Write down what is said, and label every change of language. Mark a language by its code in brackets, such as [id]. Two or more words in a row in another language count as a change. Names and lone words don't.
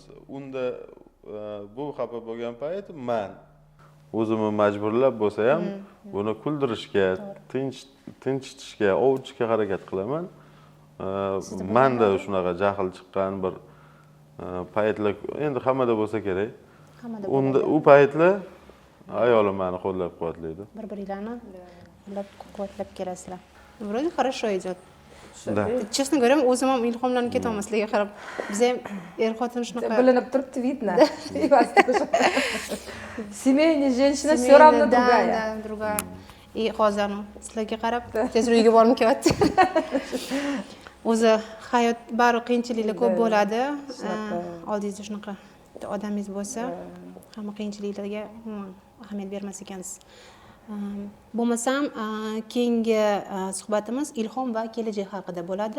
[uz] Unda bu xafa bo'lgan payt men o'zimni majburlab bo'lsa ham buni kuldirishga, tinchitishga, ovutishga harakat qilaman. Menda shunaqa jahl chiqqan bir paytlar endi hammada bo'lsa kerak. Unda u paytlar ayolim meni qo'llab-quvvatlaydi. Bir-biringlarni qo'llab-quvvatlab kelasizlar. [ru] Вроде хорошо идет. Да. Честно говоря, [uz] o'zim ham ilhomlanib ketaman sizlarga qarab. Biz ham er-xotin shunaqa Bilinib turibdi, [ru] видно. Семейная женщина все равно другая. Да, другая. [uz] И hozir sizlarga qarab tezroq uyga borib kelyapti. O'zi hayot bari qiyinchiliklar ko'p bo'ladi. Oldingizda shunaqa odamingiz bo'lsa, hamma qiyinchiliklarga ahamiyat bermas ekansiz. Bo'lmasam, keyingi suhbatimiz ilhom va kelajak haqida bo'ladi.